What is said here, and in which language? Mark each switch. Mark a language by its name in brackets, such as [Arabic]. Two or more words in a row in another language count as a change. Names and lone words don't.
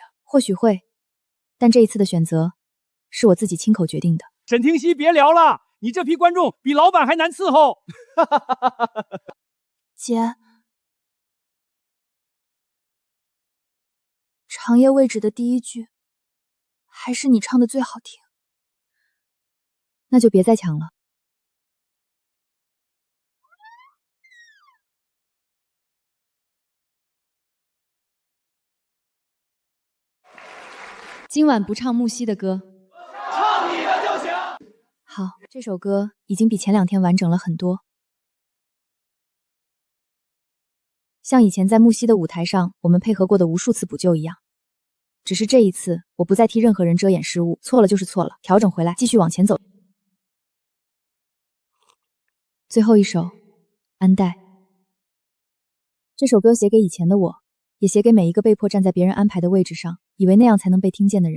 [Chinese] 或許會，但這一次的選擇是我自己親口決定的。沈聽溪，別聊了，你這批觀眾比老闆還難伺候。姐，長夜未止的第一句，還是你唱的最好聽。那就別再搶了。今晚不唱木西的歌，唱你的就行。好，這首歌已經比前2天完整了很多。像以前在木西的舞台上，我們配合過的無數次補救一樣。只是這一次，我不再替任何人遮掩失誤，錯了就是錯了，調整回來，繼續往前走。最後一首，安代。這首歌寫給以前的我，也寫給每一個被迫站在別人安排的位置上，以為那樣才能被聽見的人。